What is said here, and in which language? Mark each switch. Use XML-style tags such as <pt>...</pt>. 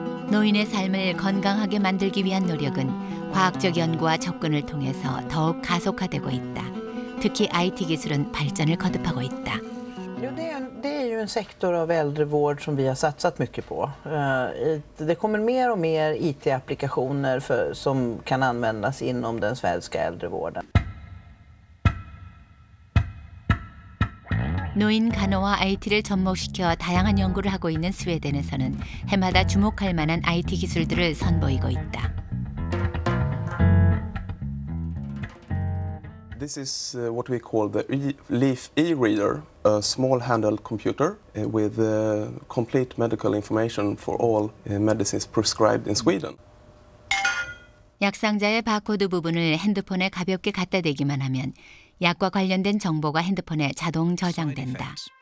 <ko>노인의 삶을 건강하게 만들기 위한 노력은 과학적 연구와 접근을 통해서 더욱 가속화되고 있다. 특히 IT 기술은 발전을 거듭하고 있다.</ko> <sv>Jo, det är ju en sektor av äldrevård som vi har satsat mycket på. Det kommer mer och mer IT-applikationer som kan användas inom den svenska äldrevården.</sv> <ko>노인 간호와 IT를 접목시켜 다양한 연구를 하고 있는 스웨덴에서는 해마다 주목할 만한 IT 기술들을 선보이고 있다.</ko> <en>This is what we call the Leaf e-reader, a small-handheld computer with complete medical information for all medicines prescribed in Sweden.</en> <ko>약상자의 바코드 부분을 핸드폰에 가볍게 갖다 대기만 하면 약과 관련된 정보가 핸드폰에 자동 저장된다.</ko>